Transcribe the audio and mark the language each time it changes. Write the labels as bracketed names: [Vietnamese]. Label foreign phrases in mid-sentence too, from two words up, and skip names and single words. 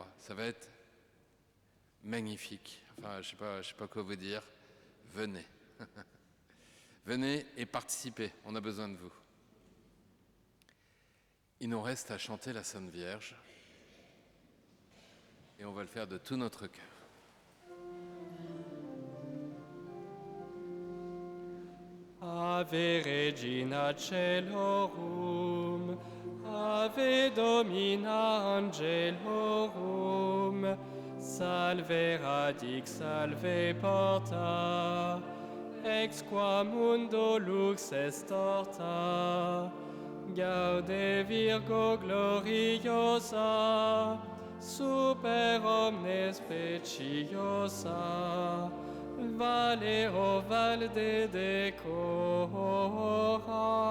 [French] Ça va être magnifique. Enfin, je sais pas quoi vous dire. Venez. Venez et participez. On a besoin de vous. Il nous reste à chanter la Sainte Vierge. Et on va le faire de tout notre cœur. [Latin] Ave Regina Caelorum, Ave Domina Angelorum, Salve Radix, Salve Porta, ex qua mundo lux est orta, Gaude Virgo gloriosa, super omnes speciosa, Valero valde decora.